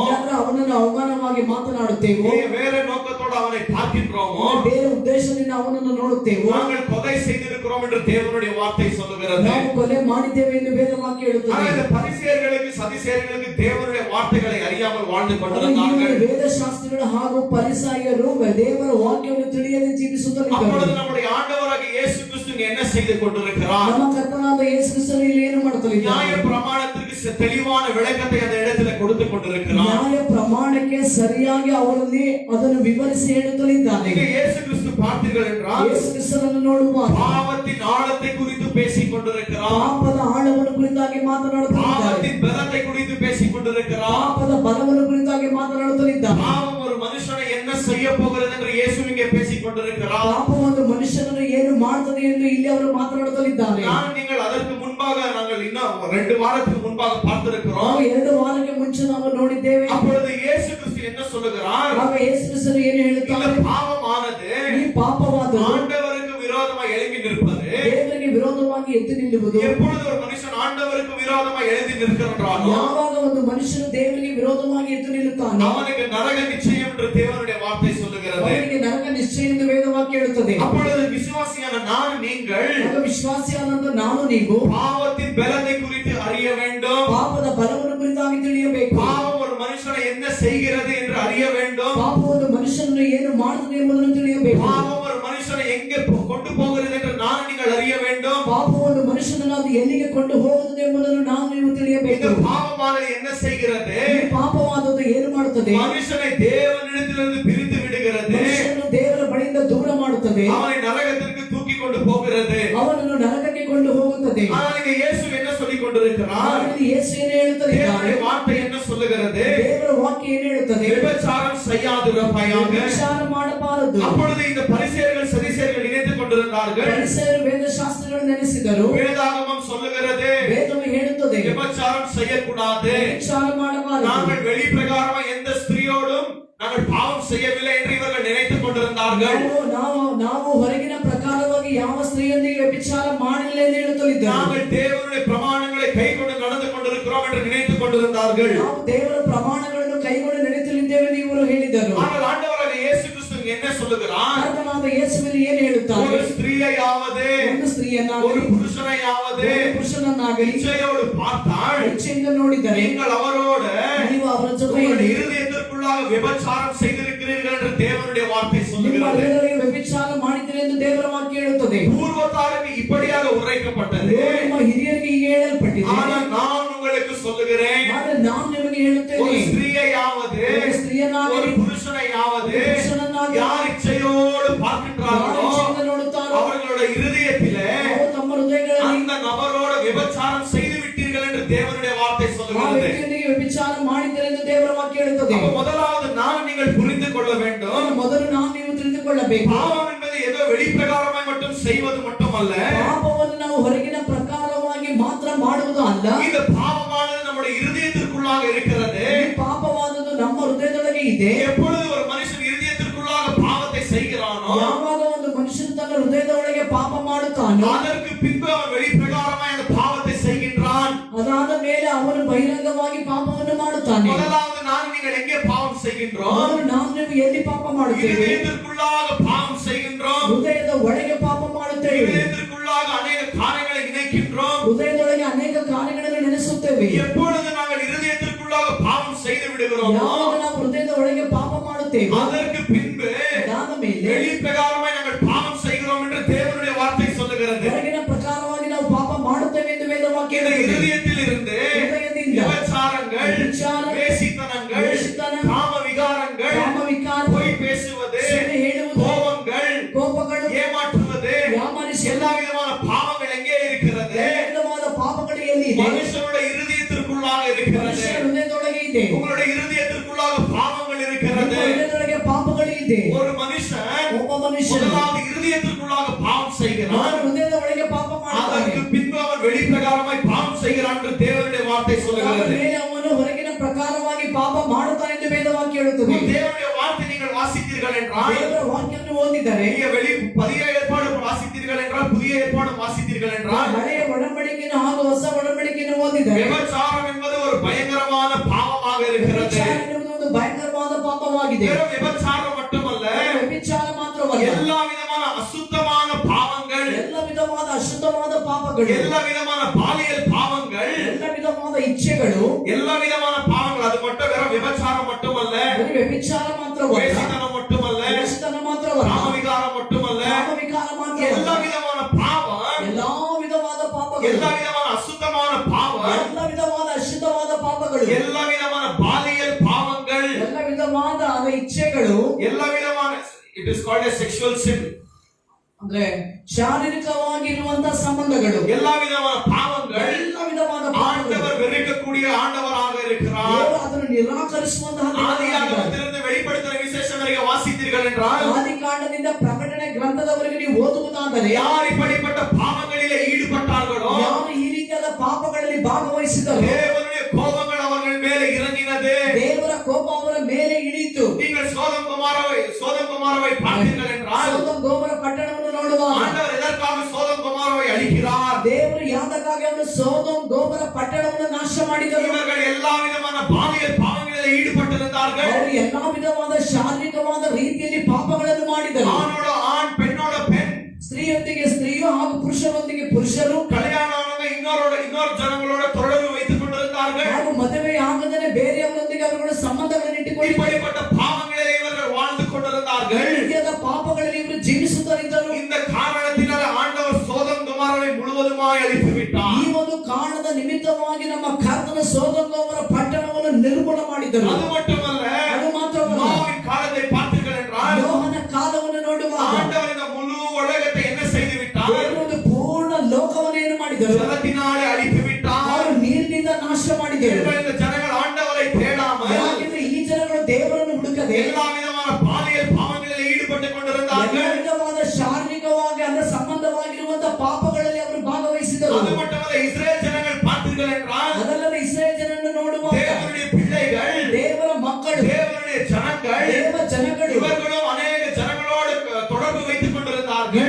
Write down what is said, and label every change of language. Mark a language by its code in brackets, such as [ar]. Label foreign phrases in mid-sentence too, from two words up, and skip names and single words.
[kn] ಇಲ್ಲಾಂದ್ರೆ ಅವನನ್ನು ಅವಮಾನವಾಗಿ ಮಾತನಾಡುತ್ತೇವೋ, [ta] வேற நோக்கத்தோடு அவனை பார்க்கின்றோமோ, [kn] ಬೇರೆ ಉದ್ದೇಶದಿಂದ ಅವನನ್ನು ನೋಡುತ್ತೇವೋ, [ta] நாங்கள் கொலை செய்திருக்கிறோம் என்று தேவனுடைய வார்த்தை சொல்லுகிறது. [kn] ನಾವು ಕೊಲೆ ಮಾಡಿದ್ದೇವೆ ಎಂದು ವೇದವಾಕ್ಯ ಹೇಳುತ್ತದೆ. [ta] ஆனால் இந்த பரிசேயர்களுக்கு சதிசேயர்களுக்கு தேவனுடைய வார்த்தைகளை அறியாமல் வாழ்ந்து [kn] ಈ [ta] கொண்டிருந்தார்கள். [kn] ವೇದಶಾಸ್ತ್ರಿಗಳು ಹಾಗೂ ಪರಿಸಾಯರು ದೇವರ ವಾಕ್ಯವನ್ನು ತಿಳಿಯದೆ ಜೀವಿಸುತ್ತಲಿದ್ದರು. [ta] அப்பொழுது நம்முடைய ஆண்டவராகிய இயேசு கிறிஸ்து என்ன செய்து கொண்டிருக்கிறார்? [kn] ನಮ್ಮ ಕರ್ತನಾದ ಯೇಸು ಕ್ರಿಸ್ತನು ಇಲ್ಲಿ ಏನು ಮಾಡುತ್ತಲಿದ್ದಾರೆ? [ta] நியாய பிரமாணத்திற்கு தெளிவான விளக்கத்தை அந்த இடத்துல கொடுத்து கொண்டிருக்கிறார். [kn] ನ್ಯಾಯ ಪ್ರಮಾಣಕ್ಕೆ ಸರಿಯಾಗಿ ಅವರಲ್ಲಿ ಅದನ್ನು ವಿವರಿಸಿ ಹೇಳುತ್ತಲಿದ್ದಾನೆ. [ta] இங்கே இயேசு கிறிஸ்து பார்த்தீர்கள் என்றால், [kn] ಯೇಸು ಕ್ರಿಸ್ತನನ್ನು ನೋಡುವಾಗ [ta] பாவத்தின் ஆழத்தை குறித்து பேசிக் கொண்டிருக்கிறார். [kn] ಪಾಪದ ಆಳವನ್ನು ಕುರಿತಾಗಿ ಮಾತನಾಡುತ್ತಿದ್ದಾರೆ. [ta] பாவத்தின் பலத்தை குறித்து பேசிக் கொண்டிருக்கிறார். [kn] ಪಾಪದ ಬಲವನ್ನು ಕುರಿತಾಗಿ ಮಾತನಾಡುತ್ತಲಿದ್ದಾರೆ. [ta] பாவம் ஒரு மனுஷனை என்ன செய்ய போகிறது என்று இயேசு இங்கே பேசிக் கொண்டிருக்கிறார். [kn] ಪಾಪ ಒಂದು ಮನುಷ್ಯನನ್ನು ಏನು ಮಾಡುತ್ತದೆ ಎಂದು ಇಲ್ಲಿ ಅವರು ಮಾತನಾಡುತ್ತಲಿದ್ದಾರೆ. [ta] நீங்கள் அதற்கு முன்பாக நாங்கள் இன்னும் 2 வாரத்துக்கு முன்பாக பார்த்திருக்கிறோம். [kn] ನಾವು 2 ವಾರಕ್ಕೆ ಮುಂಚೆ ನಾವು ನೋಡಿದ್ದೇವೆ. [ta] அப்பொழுது இயேசு கிறிஸ்து என்ன சொல்லுகிறார்? [kn] ಆಗ ಯೇಸು ಕ್ರಿಸ್ತನು ಏನು [ta] இந்த [kn] ಹೇಳುತ್ತಾರೆ? [ta] பாவமானது [kn] ಈ ಪಾಪವಾದದ್ದು [ta] ஆண்டவருக்கு விரோதமாக எழும்பி நிற்பது. [kn] ದೇವರಿಗೆ ವಿರೋಧವಾಗಿ ಎದ್ದು ನಿಲ್ಲುವುದು. [ta] எப்பொழுது ஒரு மனுஷன் ஆண்டவருக்கு விரோதமாக எழுதி நிற்கிறானோ, [kn] ಯಾವಾಗ ಒಂದು ಮನುಷ್ಯನು ದೇವರಿಗೆ ವಿರೋಧವಾಗಿ ಎದ್ದು ನಿಲ್ಲುತ್ತಾನೆ, [ta] அவனுக்கு நரக நிச்சயம் என்று தேவனுடைய வார்த்தை சொல்லுகிறது. [kn] ಅವನಿಗೆ ನರಕ ನಿಶ್ಚಯ ಎಂದು ವೇದವಾಕ್ಯ ಹೇಳುತ್ತದೆ. [ta] அப்பொழுது விசுவாசியான நான் நீங்கள் [kn] ಆಗ ವಿಶ್ವಾಸಿಯಾದಂತ ನಾನು ನೀವು [ta] பாவத்தின் பலத்தை குறித்து அறிய வேண்டும். [kn] ಪಾಪದ ಬಲವನ್ನು ಕುರಿತಾಗಿ ತಿಳಿಯಬೇಕು. [ta] பாவம் ஒரு மனுஷனை என்ன செய்கிறது என்று அறிய வேண்டும். [kn] ಪಾಪ ಒಂದು ಮನುಷ್ಯನನ್ನು ಏನು ಮಾಡುತ್ತದೆ ಎಂಬುದನ್ನು ತಿಳಿಯಬೇಕು. [ta] பாவம் ஒரு மனுஷனை எங்கே கொண்டு போகிறது என்று நான் நீங்கள் அறிய வேண்டும். [kn] ಪಾಪ ಒಂದು ಮನುಷ್ಯನನ್ನು ಅದು ಎಲ್ಲಿಗೆ ಕೊಂಡು ಹೋಗುತ್ತದೆ ಎಂಬುದನ್ನು ನಾವು ನೀವು ತಿಳಿಯಬೇಕು. [ta] இந்த பாவமானது என்ன செய்கிறது? [kn] ಈ ಪಾಪವಾದದ್ದು ಏನು ಮಾಡುತ್ತದೆ? [ta] மனுஷனை தேவனிடத்திலிருந்து பிரித்து விடுகிறது. [kn] ಮನುಷ್ಯನನ್ನು ದೇವರ ಬಳಿಯಿಂದ ದೂರ ಮಾಡುತ್ತದೆ. [ta] அவனை நரகத்திற்கு தூக்கி கொண்டு போகிறது. [kn] ಅವನನ್ನು ನರಕಕ್ಕೆ ಕೊಂಡು ಹೋಗುತ್ತದೆ. [ta] ஆனால் இங்கே இயேசு என்ன சொல்லிக் கொண்டிருக்கிறார்? [kn] ಆದರೆ ಯೇಸು ಏನು ಹೇಳುತ್ತದೆ? [ta] தேவனுடைய வார்த்தை என்ன சொல்லுகிறது? [kn] ದೇವರ ವಾಕ್ಯ ಏನು ಹೇಳುತ್ತದೆ? [ta] விபச்சாரம் செய்யாதிருப்பாயாக. [kn] ವಿಚಾರ ಮಾಡಬಾರದು. [ta] அப்பொழுது இந்த பரிசேயர்கள் சதிசேயர்கள் நினைத்துக் கொண்டிருந்தார்கள், [kn] ಪರಿಸಯರು ವೇದಶಾಸ್ತ್ರಗಳು ನೆನೆಸಿದರು. [ta] வேதாகமம் சொல்லுகிறது [kn] ವೇದವು ಹೇಳುತ್ತದೆ [ta] விபச்சாரம் செய்யக்கூடாது. [kn] ವಿಚಾರ ಮಾಡಬಾರದು. [ta] நாங்கள் வெளி பிரகாரமா எந்த ஸ்திரீயோடும் நாங்கள் பாவம் செய்யவில்லை என்று இவர்கள் நினைத்துக் கொண்டிருந்தார்கள். [kn] ನಾವು ಹೊರಗಿನ ಪ್ರಕಾರವಾಗಿ ಯಾವ ಸ್ತ್ರೀಯೊಂದಿಗೆ ವ್ಯಭಿಚಾರ ಮಾಡಿಲ್ಲ ಎಂದು ಹೇಳುತ್ತಲಿದ್ದರು. [ta] நாங்கள் தேவனுடைய பிரமாணங்களை கைக்கொண்டு நடந்து கொண்டிருக்கிறோம் என்று நினைத்துக் கொண்டிருந்தார்கள். [kn] ನಾವು ದೇವರ ಪ್ರಮಾಣಗಳನ್ನು ಕೈಗೊಂಡು ನಡೆಯುತ್ತಲಿದ್ದೇವೆ ಎಂದು ಇವರು ಹೇಳಿದರು. [ta] ஆனால் ஆண்டவராக இயேசு கிறிஸ்து என்ன சொல்லுகிறார்? [kn] ಕರ್ತನಾದ ಯೇಸುವಿನಲ್ಲಿ ಏನು ಹೇಳುತ್ತಾರೆ? [ta] ஒரு ஸ்திரீயாவது [kn] ಒಂದು [ta] ஒரு [kn] ಸ್ತ್ರೀಯನ್ನಾಗಲಿ [ta] புருஷனையாவது [kn] ಒಂದು ಪುರುಷನನ್ನಾಗಲಿ [ta] இச்சையோடு பார்த்தால் [kn] ಇಚ್ಛೆಯಿಂದ ನೋಡಿದರೆ [ta] நீங்கள் அவரோடு [kn] ನೀವು ಅವರ ಜೊತೆ [ta] உங்களுடைய இருதயத்திற்குள்ளாக விபச்சாரம் செய்திருக்கிறீர்கள் என்று தேவனுடைய வார்த்தை [kn] ನಿಮ್ಮ [ta] சொல்லுகிறது. [kn] ಹೃದಯದಲ್ಲಿ ವ್ಯಭಿಚಾರ ಮಾಡಿದ್ದೀರಿ ಎಂದು ದೇವರ ವಾಕ್ಯ ಹೇಳುತ್ತದೆ. [ta] பூர்வத்தாருக்கு இப்படியாக உரைக்கப்பட்டது. [kn] ನಿಮ್ಮ ಹಿರಿಯರಿಗೆ ಹೀಗೆ ಹೇಳಲ್ಪಟ್ಟಿದೆ. [ta] ஆனால் நான் உங்களுக்கு சொல்லுகிறேன், [kn] ಆದರೆ ನಾನು ನಿಮಗೆ [ta] ஒரு [kn] ಹೇಳುತ್ತೇನೆ, [ta] ஸ்திரீயாவது [kn] ஒரு ಸ್ತ್ರೀಯನ್ನಾಗಲಿ [ta] ஒரு புருஷனையாவது [kn] ಪುರುಷನನ್ನಾಗಲಿ [ta] யார் இச்சையோடு பார்க்கின்றார்களோ [kn] ಇಚ್ಛೆಯಿಂದ ನೋಡುತ್ತಾರೋ [ta] அவர்களுடைய இருதயத்திலே [kn] ಅವರು ತಮ್ಮ ಹೃದಯಗಳಲ್ಲಿ [ta] அந்த நபரோடு விபச்சாரம் செய்து விட்டீர்கள் என்று தேவனுடைய வார்த்தை [kn] ಆ [ta] சொல்லுகிறது. [kn] ವ್ಯಕ್ತಿಯೊಂದಿಗೆ ವ್ಯಭಿಚಾರ ಮಾಡಿದ್ದಾರೆ ಎಂದು ದೇವರ ವಾಕ್ಯ ಹೇಳುತ್ತದೆ. [ta] அப்ப முதலாவது நான் நீங்கள் புரிந்து கொள்ள வேண்டும், [kn] ಮೊದಲು ನಾವು ನೀವು ತಿಳಿದುಕೊಳ್ಳಬೇಕು. [ta] பாவம் என்பது ஏதோ வெளிப்பிரகாரமாய் மட்டும் செய்வது மட்டுமல்ல, [kn] ಪಾಪವನ್ನು ನಾವು ಹೊರಗಿನ ಪ್ರಕಾರವಾಗಿ ಮಾತ್ರ ಮಾಡುವುದು ಅಲ್ಲ. [ta] இந்த பாவமானது நம்முடைய இருதயத்திற்குள்ளாக இருக்கிறது. [kn] ಈ ಇದೆ. [ta] எப்பொழுது ஒரு மனுஷன் இருதயத்திற்குள்ளாக பாவத்தை செய்கிறானோ, [kn] ಯಾವಾಗ ಒಂದು ಮನುಷ್ಯನು ತನ್ನ ಹೃದಯದ ಒಳಗೆ ಪಾಪ ಮಾಡುತ್ತಾನೋ, [ta] அதற்கு பின்பு அவன் வெளிப்பிரகாரமாய் அந்த பாவத்தை செய்கின்றான். [kn] ಅದಾದ ಮೇಲೆ ಅವನು ಬಹಿರಂಗವಾಗಿ ಪಾಪವನ್ನು ಮಾಡುತ್ತಾನೆ. [ta] முதலாவது நான் நீங்கள் எங்கே பாவம் செய்கின்றோம்? [kn] ಅವನು ನಾವು ನೀವು ಎಲ್ಲಿ ಪಾಪ ಮಾಡುತ್ತೇವೆ? [ta] இருதயத்திற்குள்ளாக பாவம் செய்கின்றோம். [kn] ಹೃದಯದ ಒಳಗೆ ಪಾಪ ಮಾಡುತ್ತೇವೆ. [ta] இருதயத்திற்குள்ளாக அநேக காரியங்களை நினைக்கின்றோம். [kn] ಹೃದಯದೊಳಗೆ ಅನೇಕ ಕಾರ್ಯಗಳನ್ನು ನೆನೆಸುತ್ತೇವೆ. [ta] எப்பொழுது நாங்கள் இருதயத்திற்குள்ளாக பாவம் செய்து விடுகிறோமோ, [kn] ಯಾವಾಗ ನಾವು ಹೃದಯದ ಒಳಗೆ ಪಾಪ ಮಾಡುತ್ತೇವೆ, [ta] அதற்கு பின்பு [kn] ಅದಾದ ಮೇಲೆ [ta] வெளிப்பிரகாரமாய் நாங்கள் பாவம் செய்கிறோம் என்று தேவனுடைய வார்த்தை சொல்லுகிறது. [kn] ಹೊರಗಿನ ಪ್ರಕಾರವಾಗಿ ನಾವು ಪಾಪ ಮಾಡುತ್ತೇವೆ ಎಂದು ವೇದವಾಕ್ಯ [ta] இந்த [kn] ಹೇಳುತ್ತದೆ. [ta] இருதயத்தில் இருந்து [kn] ಹೃದಯದಿಂದ [ta] விபச்சாரங்கள், [kn] விபச்சார, [ta] வேசித்தனங்கள், [kn] வேசித்தன, [ta] காம விகாரங்கள், [kn] ಕಾಮ ವಿಕಾರ, [ta] பொய் பேசுவது, [kn] ಸುಳ್ಳು ಹೇಳುವುದು, [ta] கோபங்கள், [kn] ಕೋಪಗಳು, [ta] ஏமாற்றுவது, [kn] ಯಾಮಾರಿಸುವುದು, [ta] எல்லா விதமான பாவங்கள் எங்கே இருக்கிறது? [kn] ಎಲ್ಲ ವಿಧವಾದ ಪಾಪಗಳು ಎಲ್ಲಿದೆ? [ta] மனுஷனுடைய இருதயத்திற்குள்ளாக இருக்கிறது. [kn] ಮನುಷ್ಯನ ಹೃದಯದೊಳಗೆ ಇದೆ. [ta] உங்களுடைய இருதயத்திற்குள்ளாக பாவங்கள் இருக்கிறது. [kn] ನಿಮ್ಮ ಹೃದಯದೊಳಗೆ ಪಾಪಗಳು ಇದೆ. [ta] ஒரு மனுஷன் [kn] ಒಬ್ಬ ಮನುಷ್ಯನು [ta] முதலாவது இருதயத்திற்குள்ளாக பாவம் செய்கிறான். [kn] ಅವನ ಹೃದಯದ ಒಳಗೆ ಪಾಪ ಮಾಡುತ್ತಾನೆ. [ta] அதற்கு பின்பு அவன் வெளிப்பிரகாரமாய் பாவம் செய்கிறான் என்று தேவனுடைய வார்த்தை [kn] ಅದಾದ [ta] சொல்லுகிறது. [kn] ಮೇಲೆ ಅವನು ಹೊರಗಿನ ಪ್ರಕಾರವಾಗಿ ಪಾಪ ಮಾಡುತ್ತಾನೆ ಎಂದು ವೇದವಾಕ್ಯ ಹೇಳುತ್ತದೆ. [ta] தேவனுடைய வார்த்தை நீங்கள் வாசித்தீர்கள் என்றால், [kn] ದೇವರ ವಾಕ್ಯವನ್ನು ಓದಿದರೆ, [ta] நீங்க பழைய ஏற்பாடு வாசித்தீர்கள் என்றால், புதிய ஏற்பாடு வாசித்தீர்கள் என்றால், [kn] ಹಳೆಯ ಒಡಂಬಡಿಕೆಯನ್ನು ಹಾಗೂ ಹೊಸ ಒಡಂಬಡಿಕೆಯನ್ನು ಓದಿದರೆ, [ta] விபச்சாரம் என்பது ஒரு பயங்கரமான பாவமாக இருக்கிறது. [kn] ವ್ಯಭಿಚಾರ ಎನ್ನುವುದು ಒಂದು ಭಯಂಕರವಾದ ಪಾಪವಾಗಿದೆ. [ta] வெறும் விபச்சாரம் மட்டுமல்ல, [kn] ವ್ಯಭಿಚಾರ ಮಾತ್ರವಲ್ಲ, [ta] எல்லா விதமான அசுத்தமான பாவங்கள், [kn] ಎಲ್ಲ ವಿಧವಾದ ಅಶುದ್ಧವಾದ ಪಾಪಗಳು, [ta] எல்லா விதமான பாலியல் பாவங்கள், [kn] ಎಲ್ಲ ವಿಧವಾದ ಇಚ್ಛೆಗಳು, [ta] எல்லா விதமான பாவங்கள். அது மட்டும் வெறும் விபச்சாரம் மட்டுமல்ல, [kn] ಬರೀ ವ್ಯಭಿಚಾರ ಮಾತ್ರವಲ್ಲ, [ta] வேசித்தனம் மட்டுமல்ல, [kn] ವೇಶ್ಯತನ ಮಾತ್ರವಲ್ಲ, [ta] காமவிகாரம் மட்டுமல்ல, [kn] ಕಾಮವಿಕಾರ [ta] எல்லா [kn] ಮಾತ್ರವಲ್ಲ, [ta] விதமான பாவம், [kn] ಎಲ್ಲಾ ವಿಧವಾದ ಪಾಪಗಳು, [ta] எல்லா விதமான அசுத்தமான பாவம், [kn] ಎಲ್ಲ ವಿಧವಾದ ಅಶುದ್ಧವಾದ ಪಾಪಗಳು, [ta] எல்லா விதமான பாலியல் பாவங்கள், [kn] ಎಲ್ಲ ವಿಧವಾದ ಇಚ್ಛೆಗಳು, [ta] எல்லா விதமான, [en] it is called a sexual sin. [kn] ಅಂದ್ರೆ ಶಾರೀರಿಕವಾಗಿರುವಂತಹ ಸಂಬಂಧಗಳು, [ta] எல்லா விதமான பாவங்கள் [kn] ಎಲ್ಲ ವಿಧವಾದ ಪಾಪಗಳು, [ta] ஆண்டவர் வெறுக்கக்கூடிய ஆண்டவராக இருக்கிறார். [kn] ದೇವರು ಅದನ್ನು ನಿರಾಕರಿಸುವಂತಹ ದೇವರಾಗಿದ್ದಾನೆ. [ta] ஆதியாகமத்திலிருந்து வெளிப்படுத்தின விசேஷம் வரைக்கும் வாசித்தீர்கள் என்றால், [kn] ಆದಿಕಾಂಡದಿಂದ ಪ್ರಕಟಣೆ ಗ್ರಂಥದವರೆಗೆ ನೀವು ಓದುವುದಾದರೆ, [ta] யார் இப்படிப்பட்ட பாவங்களிலே ஈடுபட்டார்களோ, [kn] ಯಾರು ಈ ರೀತಿಯಾದ ಪಾಪಗಳಲ್ಲಿ ಭಾಗವಹಿಸಿದರು, [ta] தேவனுடைய கோபங்கள் அவர்கள் மேலே இறங்கினது. [kn] ದೇವರ ಕೋಪ ಅವರ ಮೇಲೆ ಇಳಿಯಿತು. [ta] நீங்கள் சோதம் குமாரவை பார்த்தீர்கள் என்றால், [kn] ಸೊದೋಮ್ ಗೋಮರ ಪಟ್ಟಣವನ್ನು ನೋಡುವಾಗ [ta] ஆண்டவர் எதற்காக சோதம் குமாரவை அழிக்கிறார்? [kn] ದೇವರು ಯಾತಕ್ಕಾಗಿ ಅವರು ಸೊದೋಮ್ ಗೋಮರ ಪಟ್ಟಣವನ್ನು ನಾಶ ಮಾಡಿದರು? [ta] இவர்கள் எல்லா விதமான பாலியல் பாவங்களிலே ஈடுபட்டிருந்தார்கள். [kn] ಅವರು ಎಲ್ಲಾ ವಿಧವಾದ ಶಾರೀರಿಕವಾದ ರೀತಿಯಲ್ಲಿ ಪಾಪಗಳನ್ನು ಮಾಡಿದರು. [ta] ஆணோட ஆண், பெண்ணோட பெண், [kn] ಸ್ತ್ರೀಯೊಂದಿಗೆ ಸ್ತ್ರೀಯು ಹಾಗೂ ಪುರುಷರೊಂದಿಗೆ ಪುರುಷರು, [ta] கல்யாணம் இன்னொரு ஜனங்களோட தொடர்பு வைத்துக் கொண்டிருந்தார்கள். [kn] ಹಾಗೂ ಮದುವೆ ಆಗದೇ ಬೇರೆಯವರೊಂದಿಗೆ ಅವರುಗಳು ಸಂಬಂಧಗಳನ್ನು ಇಟ್ಟುಕೊಂಡು [ta] இப்படிப்பட்ட பாவங்களிலே இவர்கள் வாழ்ந்து கொண்டிருந்தார்கள். [kn] ಈ ರೀತಿಯಾದ ಪಾಪಗಳಲ್ಲಿ ಇವರು ಜೀವಿಸುತ್ತಿದ್ದರು. [ta] இந்த காரணத்தினால ஆண்டவர் சோதம் குமாரவை முழுவதுமாய் அழித்து விட்டார். [kn] ಈ ಒಂದು ಕಾರಣದ ನಿಮಿತ್ತವಾಗಿ ನಮ್ಮ ಕರ್ತನ ಸೊದೋಮ್ ಗೋಮರ ಪಟ್ಟಣವನ್ನು ನಿರ್ಮೂಲ ಮಾಡಿದರು. [ta] அது மட்டுமல்ல, [kn] ಅದು ಮಾತ್ರವಲ್ಲ, [ta] நோவின் காலத்தை பார்த்தீர்கள் என்றால், [kn] ನೋಹನ ಕಾಲವನ್ನು ನೋಡುವಾಗ [ta] ஆண்டவர் இந்த முழு உலகத்தை என்ன செய்து விட்டார்? [kn] ದೇವರು ಒಂದು ಪೂರ್ಣ ಲೋಕವನ್ನು ಏನು ಮಾಡಿದರು? [ta] ஜலத்தினாலே அழித்து விட்டார். [kn] ಅವರು ನೀರಿನಿಂದ ನಾಶ ಮಾಡಿದರು. [ta] இந்த ஜனங்கள் ஆண்டவரை தேடாமல் [kn] ಯಾಕೆಂದ್ರೆ ಈ ಜನಗಳು ದೇವರನ್ನು ಹುಡುಕದೆ [ta] எல்லா விதமான பாலியல் பாவங்களில் ஈடுபட்டுக் [kn] ಎಲ್ಲ [ta] கொண்டிருந்தார்கள். [kn] ವಿಧವಾದ ಶಾರೀರಿಕವಾಗಿ ಅದರ ಸಂಬಂಧವಾಗಿರುವಂತಹ ಪಾಪಗಳಲ್ಲಿ ಅವರು ಭಾಗವಹಿಸಿದರು. [ta] அது மட்டுமல்ல, இஸ்ரேல் ஜனங்கள் பார்த்தீர்கள் என்றால், [kn] ಅದಲ್ಲದೆ ಇಸ್ರಾಯೇಲ್ ಜನರನ್ನು ನೋಡುವಾಗ [ta] தேவனுடைய பிள்ளைகள், [kn] ದೇವರ ಮಕ್ಕಳು, [ta] தேவனுடைய ஜனங்கள், [kn] ದೇವ ಜನಗಳು, [ta] இவர்களும் அநேக ஜனங்களோடு தொடர்பு வைத்துக் கொண்டிருந்தார்கள்.